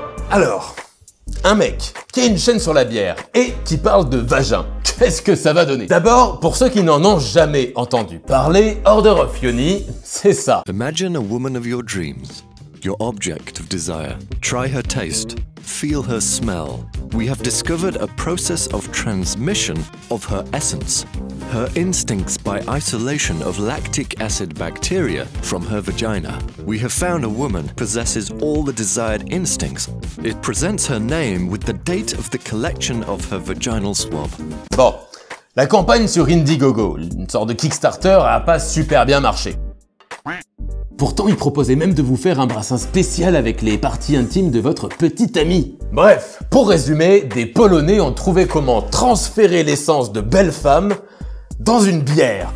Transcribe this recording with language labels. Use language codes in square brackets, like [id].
[fr] Alors, un mec qui a une chaîne sur la bière et qui parle de vagin, qu'est-ce que ça va donner? D'abord, pour ceux qui n'en ont jamais entendu parler, Order of Yoni, c'est ça. [en] Imagine a woman of your dreams, your object of desire. Try her taste, feel her smell. We have discovered a process of transmission of her essence. Her instincts by isolation of lactic acid bacteria from her vagina. We have found a woman possesses all the desired instincts. It presents her name with the date of the collection of her vaginal swab. [fr] Bon, la campagne sur Indiegogo, une sorte de Kickstarter, a pas super bien marché. Pourtant, il proposait même de vous faire un brassin spécial avec les parties intimes de votre petite amie. Bref, pour résumer, des Polonais ont trouvé comment transférer l'essence de belles femmes dans une bière.